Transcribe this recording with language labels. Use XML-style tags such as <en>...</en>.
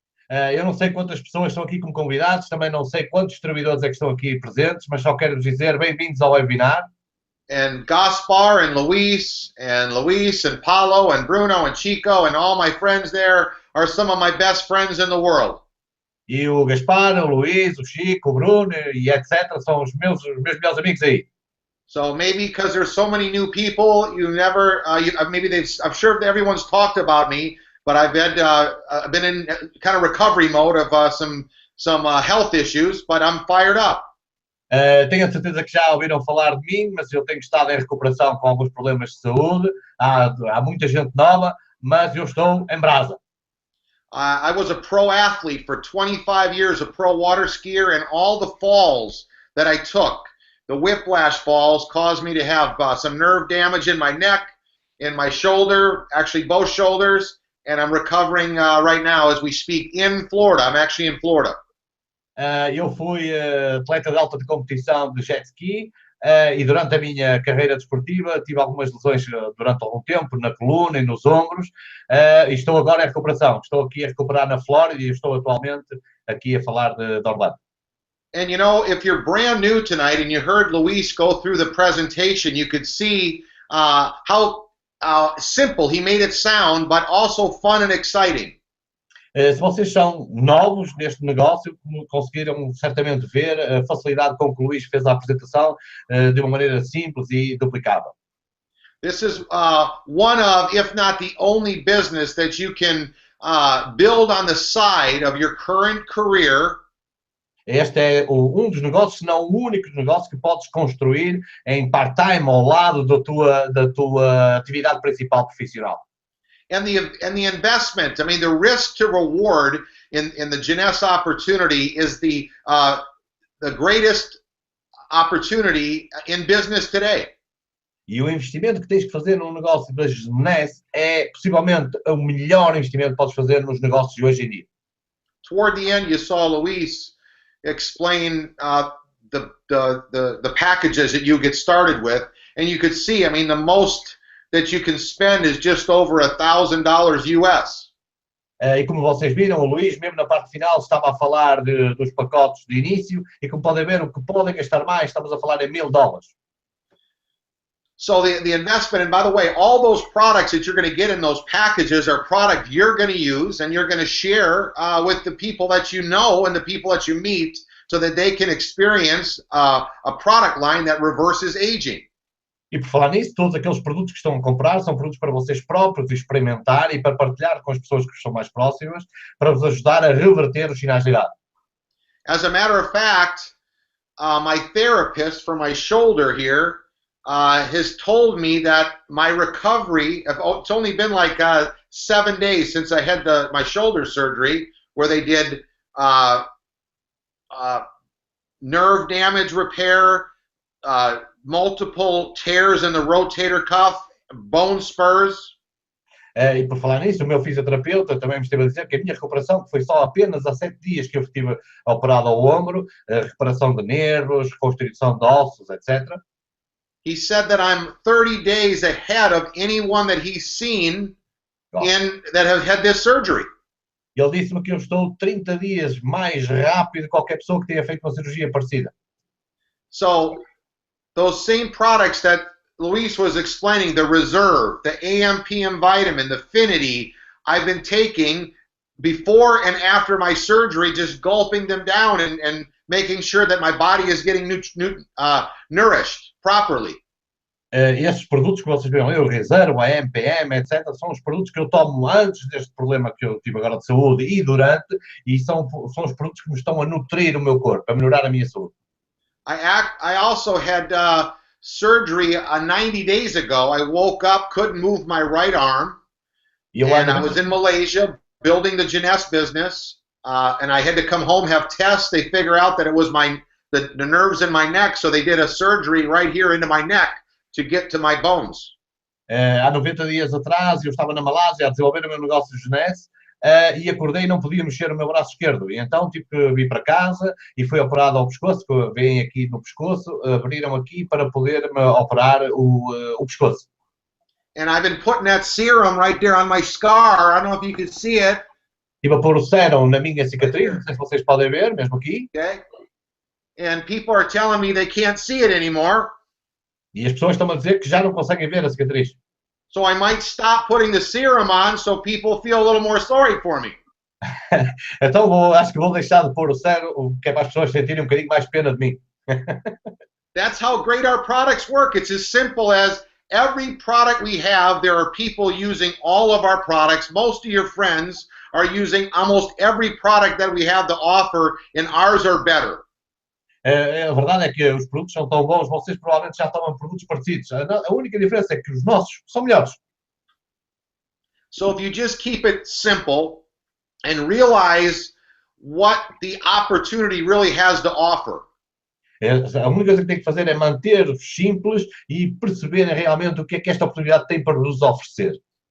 <pt>Eu não sei quantas pessoas estão aqui como convidados, também não sei quantos distribuidores é que estão aqui presentes, mas só quero vos dizer bem-vindos ao webinar.</pt> <en>And Gaspar and Luis and Paulo and Bruno and Chico and all my friends there are some of my best friends in the world.</en> <pt>E o Gaspar, o Luís, o Chico, o Bruno e etc. são os meus melhores amigos aí.</pt> <en>So maybe because there's so many new people, you never, maybe I'm sure everyone's talked about me, but I've been in kind of recovery mode of some health issues, but I'm fired up.</en> <pt>Tenho a certeza que já ouviram falar de mim, mas eu tenho estado em recuperação com alguns problemas de saúde. Há muita gente nova, mas eu estou em brasa.</pt> <en>I was a pro athlete for 25 years, a pro water skier, and all the falls that I took, the whiplash falls, caused me to have some nerve damage in my neck, in my shoulder, actually both shoulders, and I'm recovering right now as we speak in Florida. I'm actually in Florida.</en> <pt>Eu fui atleta de alta competição de jet ski e durante a minha carreira desportiva tive algumas lesões durante algum tempo na coluna e nos ombros e estou agora em recuperação. Estou aqui a recuperar na Flórida e estou atualmente aqui a falar de Orlando.</pt> <en>And you know, if you're brand new tonight and you heard Luis go through the presentation, you could see how simple he made it sound, but also fun and exciting.</en> <pt>Se vocês são novos neste negócio, conseguiram certamente ver a facilidade com que o Luís fez a apresentação de uma maneira simples e duplicável.</pt> <en>This is one of, if not the only business that you can build on the side of your current career.</en> <pt>Este é dos negócios, se não o único negócio que podes construir em part-time ao lado da tua atividade principal profissional.</pt> <en>And the investment, I mean, the risk to reward in the Jeunesse opportunity is the greatest opportunity in business today.</en> <pt>E o investimento que tens que fazer num negócio da Jeunesse é possivelmente o melhor investimento que podes fazer nos negócios de hoje em dia.</pt> <en>Toward the end, you saw Luis explain the packages that you get started with, and you could see, I mean, the most that you can spend is just over $1,000 US.</en> <pt>E como vocês viram, o Luís, mesmo na parte final, estava a falar dos pacotes de início, e como podem ver, o que podem gastar mais, estamos a falar em $1,000.</pt> <en>So the investment, and by the way, all those products that you're going to get in those packages are product you're going to use and you're going to share with the people that you know and the people that you meet so that they can experience a product line that reverses aging.</en> <pt>E por falar nisso, todos aqueles produtos que estão a comprar são produtos para vocês próprios experimentar e para partilhar com as pessoas que são mais próximas para vos ajudar a reverter os sinais de idade.</pt> <en>As a matter of fact, my therapist for my shoulder here has told me that my recovery, it's only been like 7 days since I had my shoulder surgery where they did nerve damage repair, multiple tears in the rotator cuff, bone spurs.</en> <pt>E por falar nisso, o meu fisioterapeuta também me esteve a dizer que a minha recuperação, que foi só apenas há 7 dias que eu estive operado ao ombro, recuperação de nervos, reconstrução de ossos, etc.</pt> <en>He said that I'm 30 days ahead of anyone that he's seen that have had this surgery.</en> <pt>Ele disse-me que eu estou 30 dias mais rápido que qualquer pessoa que tenha feito uma cirurgia parecida.</pt> <en>So, those same products that Luis was explaining, the Reserve, the AM/PM vitamin, the Affinity, I've been taking before and after my surgery, just gulping them down and making sure that my body is getting nourished properly.</en> <pt>Esses produtos que vocês viram, o Reserve, a AM/PM, etc., são os produtos que eu tomo antes deste problema que eu tive agora de saúde e durante, e são os produtos que me estão a nutrir o meu corpo, a melhorar a minha saúde.</pt> <en>I also had surgery 90 days ago. I woke up, couldn't move my right arm, and I was in Malaysia building the Jeunesse business, and I had to come home, have tests. They figure out that it was the nerves in my neck, so they did a surgery right here into my neck to get to my bones.</en> <pt>Há 90 dias atrás eu estava na Malásia a desenvolver o meu negócio de Jeunesse e acordei e não podia mexer o meu braço esquerdo. E então tive que vir para casa e fui operado ao pescoço, que vem aqui no pescoço, abriram aqui para poder me operar o pescoço.</pt> <en>And I've been putting that serum right there on my scar. I don't know if you can see it.</en> <pt>Estive a pôr o sérum na minha cicatriz, não sei se vocês podem ver, mesmo aqui.</pt> <en>Okay. And people are telling me they can't see it anymore.</en> <pt>E as pessoas estão a dizer que já não conseguem ver a cicatriz.</pt> <en>So I might stop putting the serum on so people feel a little more sorry for me.</en> <pt>Então acho que vou deixar de pôr o sérum, que é para as pessoas sentirem um bocadinho mais pena de mim.</pt> <en>That's how great our products work. It's as simple as every product we have, there are people using all of our products. Most of your friends are using almost every product that we have to offer, and ours are better.</en> <pt>A verdade é que os produtos são tão bons, vocês provavelmente já tomam produtos parecidos. A única diferença é que os nossos são melhores.</pt> <en>So if you just keep it simple and realize what the opportunity really has to offer.</en> <pt>A única coisa que tem que fazer é manter simples e perceberem realmente o que é que esta oportunidade tem para nos oferecer.</pt>